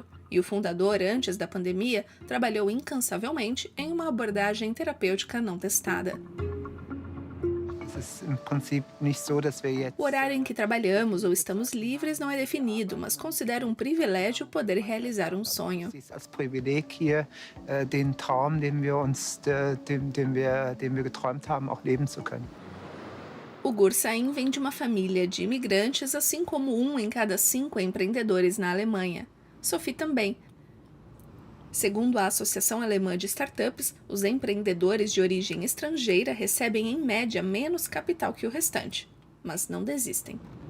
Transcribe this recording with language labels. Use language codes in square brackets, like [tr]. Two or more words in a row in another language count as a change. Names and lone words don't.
[pt] E o fundador, antes da pandemia, trabalhou incansavelmente em uma abordagem terapêutica não testada. O horário em que trabalhamos ou estamos livres não é definido, mas considero um privilégio poder realizar um sonho. [de] Als Privileg hier, den Traum, den wir geträumt haben, auch leben zu können. [pt] O Gur Sain vem de uma família de imigrantes, assim como 1 em cada 5 empreendedores na Alemanha. Sophie também. Segundo a Associação Alemã de Startups, os empreendedores de origem estrangeira recebem, em média, menos capital que o restante, mas não desistem.